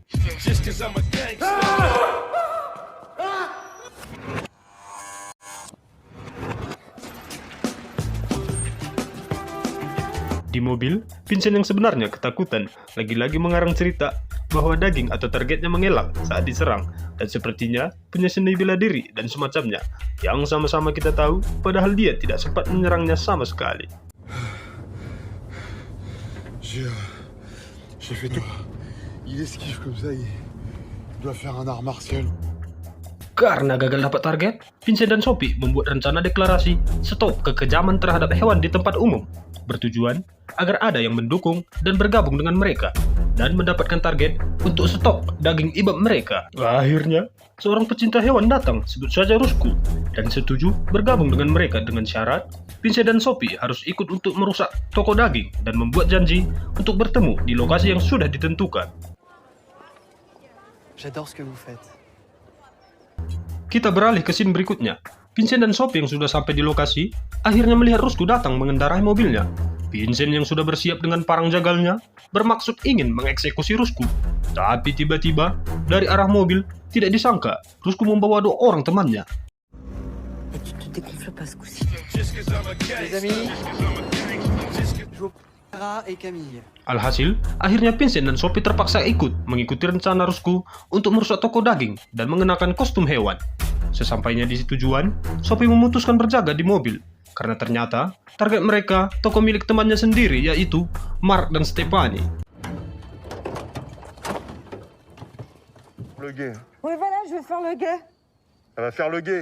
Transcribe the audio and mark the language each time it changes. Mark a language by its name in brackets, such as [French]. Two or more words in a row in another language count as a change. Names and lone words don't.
[Indonesian] Di mobil, Vincent yang sebenarnya ketakutan lagi-lagi mengarang cerita bahwa daging atau targetnya mengelak saat diserang dan sepertinya punya seni bela diri dan semacamnya yang sama-sama kita tahu padahal dia tidak sempat menyerangnya sama sekali. [French] J'ai fait tout. Il esquive comme ça, il doit faire un art martial. [Indonesian] Karena gagal dapat target, Vincent dan Sophie membuat rencana deklarasi stop kekejaman terhadap hewan di tempat umum, bertujuan agar ada yang mendukung dan bergabung dengan mereka dan mendapatkan target untuk stop daging ibab mereka. Akhirnya, seorang pecinta hewan datang, sebut saja Rusku, dan setuju bergabung dengan mereka dengan syarat Vincent dan Sophie harus ikut untuk merusak toko daging dan membuat janji untuk bertemu di lokasi yang sudah ditentukan. [French] J'adore ce que vous faites. [Indonesian] Kita beralih ke scene berikutnya. Vincent dan Sophie yang sudah sampai di lokasi, akhirnya melihat Rusku datang mengendarai mobilnya. Vincent yang sudah bersiap dengan parang jagalnya, bermaksud ingin mengeksekusi Rusku. Tapi tiba-tiba, dari arah mobil, tidak disangka, Rusku membawa 2 orang temannya. [French] Et tu te dégonfles pas ce coup-ci. Les amis, je vous Clara et Camille. [Indonesian] Alhasil, akhirnya Vincent dan Sophie terpaksa ikut mengikuti rencana Rusku untuk merusak toko daging dan mengenakan kostum hewan. Sesampainya di tujuan, Sophie memutuskan berjaga di mobil karena ternyata target mereka toko milik temannya sendiri yaitu Mark dan Stephanie. [French] Le gay. Oui, voilà, je vais faire le gay. Elle va faire le gay.